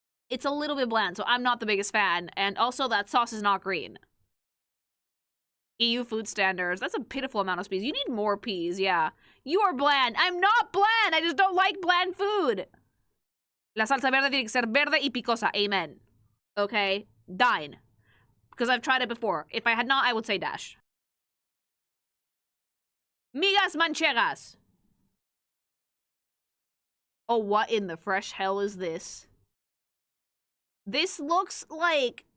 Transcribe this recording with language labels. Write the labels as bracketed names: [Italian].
[English] It's a little bit bland, so I'm not the biggest fan. And also that sauce is not green. EU food standards. That's a pitiful amount of peas. You need more peas, yeah. You are bland. I'm not bland. I just don't like bland food. [Spanish] La salsa verde tiene que ser verde y picosa. [English] Amen. Okay? Dine. Because I've tried it before. If I had not, I would say dash. Migas manchegas. Oh, what in the fresh hell is this? This looks like...